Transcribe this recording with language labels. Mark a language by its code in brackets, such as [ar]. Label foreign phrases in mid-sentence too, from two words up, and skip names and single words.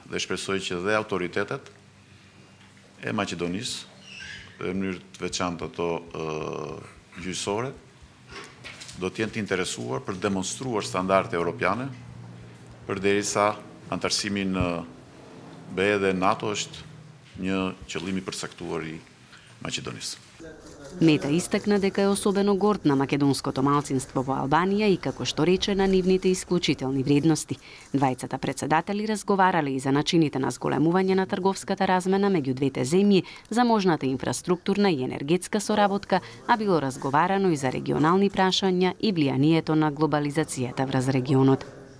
[sq] Dhe shpresoj që dhe autoritetet e Maqedonisë, në mënyrë të veçantë ato gjyqësore, do të jenë të interesuar për demonstruar standarde europiane, përderisa antarësimi në BE dhe NATO është një qëllim i përcaktuar i Maqedonisë. [mk] Мета истакна дека е особено горд на македонското малцинство во Албанија и како што рече на нивните исклучителни вредности. Двајцата председатели разговарале и за начините на зголемување на трговската размена меѓу двете земји, за можната инфраструктурна и енергетска соработка, а било разговарано и за регионални прашања и влијанието на глобализацијата врз регионот.